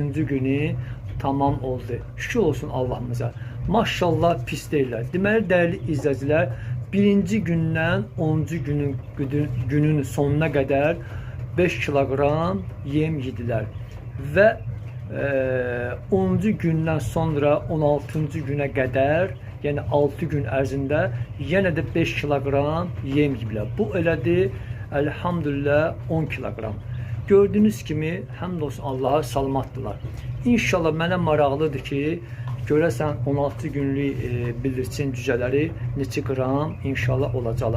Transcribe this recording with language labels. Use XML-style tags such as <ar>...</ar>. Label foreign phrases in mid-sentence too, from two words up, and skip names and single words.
<tr>günü tamam oldu. Şükür olsun Allah'ımıza. Maşallah pis değiller.</tr> <az>Deməli</az> <tr>değerli izleyiciler,</tr> <az>birinci gündən 10.</az> <tr>günün sonuna kadar 5 kilogram yem yediler. Ve 10.</tr> <az>gündən sonra 16. günə qədər, yəni 6 gün ərzində yenə də 5 kilogram yem yeyiblər. Bu elədir, elhamdülillah 10 kilogram. Gördüyünüz kimi, həmd olsun Allaha salamatdırlar. İnşallah mənə maraqlıdır ki, görəsən 16 günlük bildirçin cücələri neçə qram inşallah olacaqlar.</az>